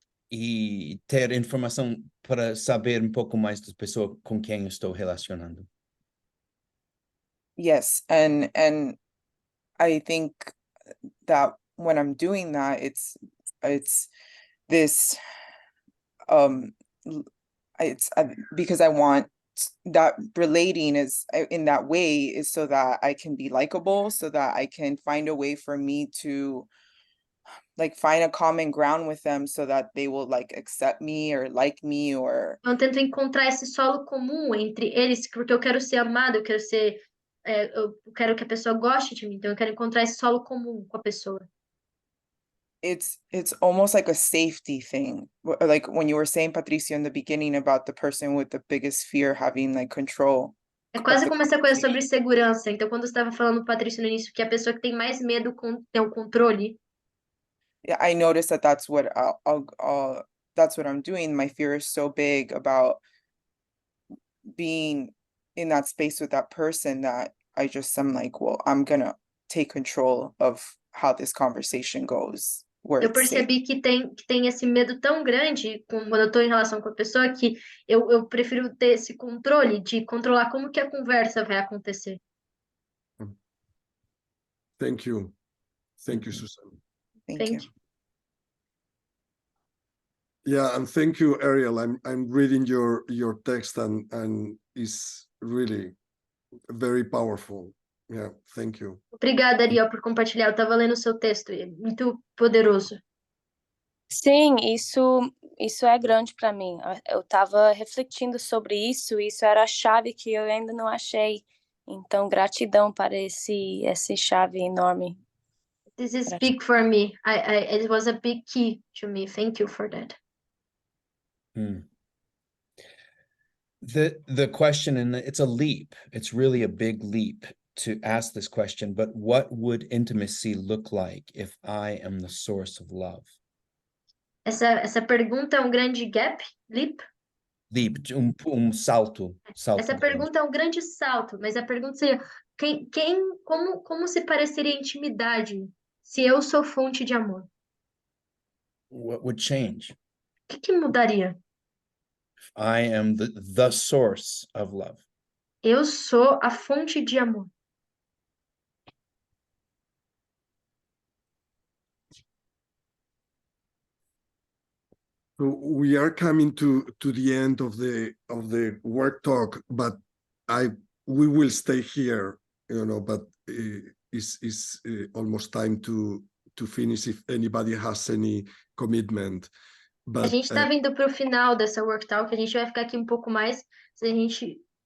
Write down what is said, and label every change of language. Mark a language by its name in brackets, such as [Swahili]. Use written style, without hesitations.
[Portuguese] e ter informação para saber pouco mais das pessoas com quem estou relacionando. [English] Yes, and I think that when I'm doing that, it's this it's because I want that relating is in that way is so that I can be likable, so that I can find a way for me to like find a common ground with them so that they will like accept me or like me or. [Portuguese] Eu tento encontrar esse solo comum entre eles, porque eu quero ser amada, eu quero que a pessoa goste de mim, então eu quero encontrar esse solo comum com a pessoa. [English] It's almost like a safety thing. Like when you were saying, Patricia, in the beginning about the person with the biggest fear having like control. [Portuguese] É quase como essa coisa sobre segurança. Então, quando você estava falando, Patrícia, no início, que a pessoa que tem mais medo tem o controle. [English] Yeah, I noticed that that's what that's what I'm doing. My fear is so big about being in that space with that person that I'm like, well, I'm gonna take control of how this conversation goes. [Portuguese] Eu percebi que tem esse medo tão grande quando eu estou em relação com a pessoa que eu prefiro ter esse controle de controlar como que a conversa vai acontecer. [English] Thank you. Thank you, Susan. Thank you. Yeah, and thank you, Ariel. I'm reading your text and it's really very powerful. Yeah, thank you. [Portuguese] Obrigada, Ariel, por compartilhar. Eu estava lendo o seu texto, é muito poderoso. Sim, isso é grande para mim. Eu estava refletindo sobre isso, e isso era a chave que eu ainda não achei. Então, gratidão para esse chave enorme. [English] This is big for me. It was a big key to me. Thank you for that. The question, and it's a leap. It's really a big leap. to ask this question, but what would intimacy look like if I am the source of love? [Portuguese] Essa pergunta é um grande leap. Leap, salto. Essa pergunta é um grande salto, mas a pergunta seria, como se pareceria a intimidade se eu sou fonte de amor? [English] What would change? [Portuguese] O que mudaria? [English] If I am the source of love. [Portuguese] Eu sou a fonte de amor. [English] So we are coming to the end of the work talk, but we will stay here, but it's almost time to finish if anybody has any commitment. But, [Portuguese] a gente está vindo para o final dessa worktalk, a gente vai ficar aqui um pouco mais, se a gente...